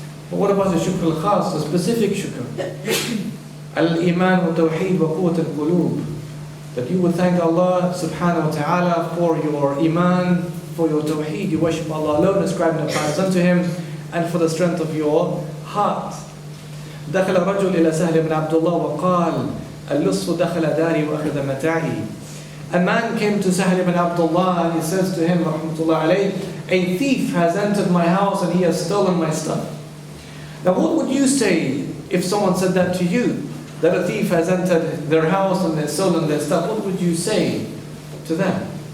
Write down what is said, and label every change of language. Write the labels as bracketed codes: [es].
[en] But what about the shukr al-khas, the specific shukr? [ar] Al-iman wa tawheed wa qut al-qulub. [en] That you would thank Allah subhanahu wa ta'ala for your iman, for your tawheed, you worship Allah alone, ascribing no partners unto Him, and for the strength of your heart. [ar] دخل رجل إلى سهل بن عبد الله وقال اللص دخل داري وأخذ متاعي. [en] A man came to Sahl ibn Abdullah and he says to him, rahmatullah alayh, a thief has entered my house and he has stolen my stuff. Now what would you say if someone said that to you? That a thief has entered their house and they've stolen their stuff, what would you say to them?